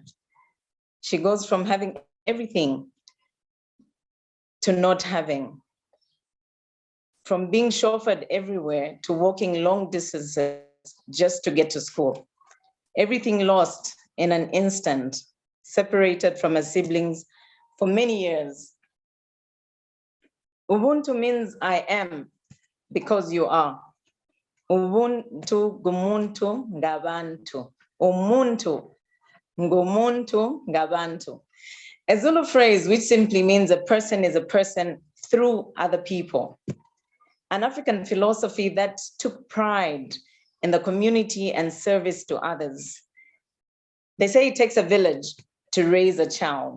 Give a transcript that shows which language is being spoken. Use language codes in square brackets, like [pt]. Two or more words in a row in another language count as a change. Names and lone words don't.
[en] She goes from having everything to not having, from being chauffeured everywhere to walking long distances just to get to school. Everything lost in an instant, separated from her siblings for many years. Ubuntu means I am because you are. [zu] Ubuntu gumuntu ngabantu. Umuntu ngumuntu ngabantu. [en] A Zulu phrase which simply means a person is a person through other people. An African philosophy that took pride in the community and service to others. They say it takes a village to raise a child.